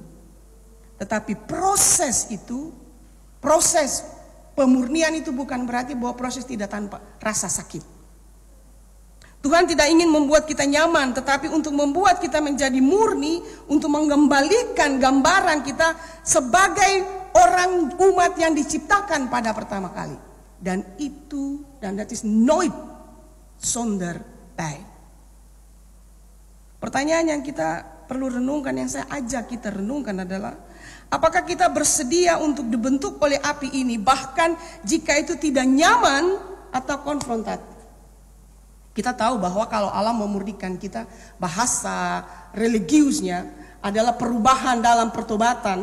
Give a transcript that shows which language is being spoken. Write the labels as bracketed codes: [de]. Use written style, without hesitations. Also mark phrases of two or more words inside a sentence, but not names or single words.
[id] Tetapi proses pemurnian itu bukan berarti bahwa proses tidak tanpa rasa sakit. Tuhan tidak ingin membuat kita nyaman, tetapi untuk membuat kita menjadi murni, untuk mengembalikan gambaran kita sebagai orang umat yang diciptakan pada pertama kali. [nl] Dan that is nooit zonder pijn. [id] Pertanyaan yang kita perlu renungkan, yang saya ajak kita renungkan adalah, apakah kita bersedia untuk dibentuk oleh api ini, bahkan jika itu tidak nyaman atau konfrontatif? Kita tahu bahwa kalau Allah memurnikan kita, bahasa religiusnya adalah perubahan dalam pertobatan.